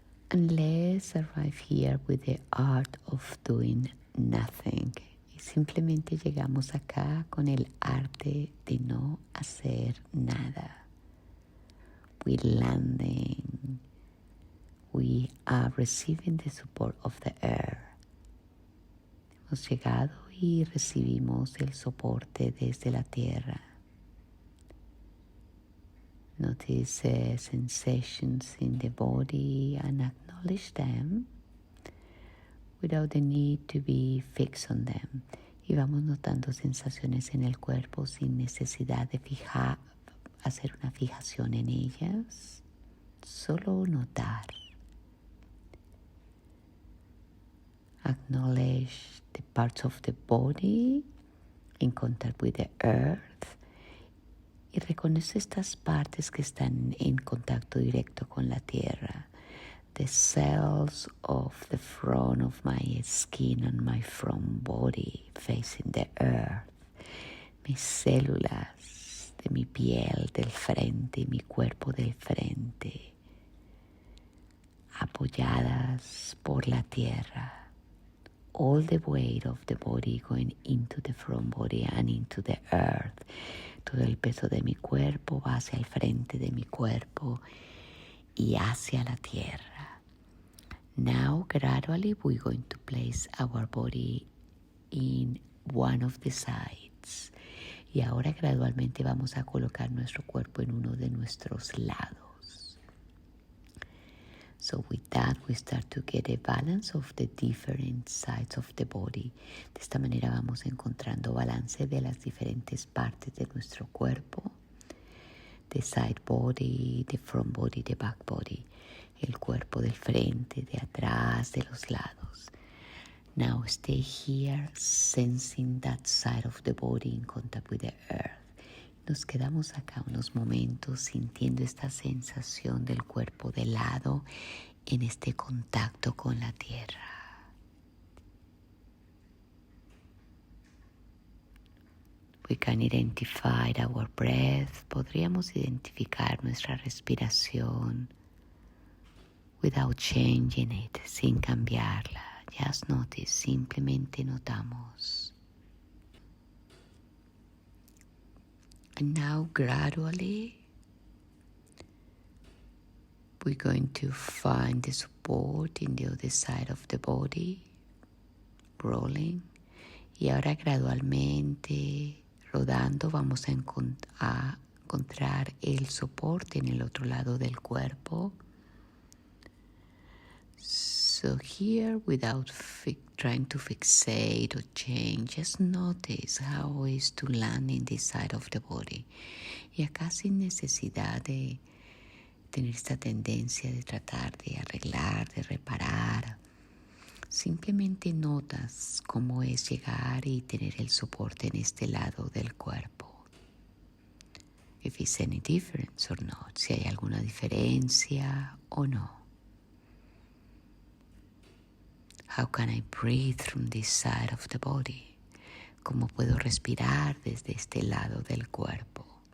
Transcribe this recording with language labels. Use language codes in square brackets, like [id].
[en] And let's arrive here with the art of doing nothing. [es] Y simplemente llegamos acá con el arte de no hacer nada. [en] We're landing. We are receiving the support of the earth. [es] Hemos llegado y recibimos el soporte desde la tierra. [en] Notice sensations in the body and acknowledge them without the need to be fixed on them. [es] Y vamos notando sensaciones en el cuerpo sin necesidad de hacer una fijación en ellas. Solo notar. [en] Acknowledge the parts of the body in contact with the earth. [es] Y reconoce estas partes que están en contacto directo con la tierra. [en] The cells of the front of my skin and my front body facing the earth. [es] Mis células de mi piel del frente y mi cuerpo del frente, apoyadas por la tierra. [en] All the weight of the body going into the front body and into the earth. [es] Todo el peso de mi cuerpo va hacia el frente de mi cuerpo y hacia la tierra. [en] Now, gradually, we're going to place our body in one of the sides. [es] Y ahora gradualmente vamos a colocar nuestro cuerpo en uno de nuestros lados. [en] So with that, we start to get a balance of the different sides of the body. [es] De esta manera vamos encontrando balance de las diferentes partes de nuestro cuerpo. [en] The side body, the front body, the back body. [es] El cuerpo del frente, de atrás, de los lados. [en] Now stay here, sensing that side of the body in contact with the earth. [es] Nos quedamos acá unos momentos sintiendo esta sensación del cuerpo de lado en este contacto con la tierra. [en] We can identify our breath. [es] Podríamos identificar nuestra respiración [en] without changing it, [es] sin cambiarla. [en] Just notice, [es] simplemente notamos. [en] And now gradually, we're going to find the support in the other side of the body, rolling. [es] Y ahora gradualmente, rodando, vamos a encontrar el soporte en el otro lado del cuerpo. [en] So here, without trying to fixate or change, just notice how it is to land in this side of the body. [es] Y acá sin necesidad de tener esta tendencia de tratar de arreglar, de reparar. Simplemente notas cómo es llegar y tener el soporte en este lado del cuerpo. [en] If it's any difference or not, [es] si hay alguna diferencia o no. [en] How can I breathe from this side of the body? [es] ¿Cómo puedo respirar desde este lado del cuerpo?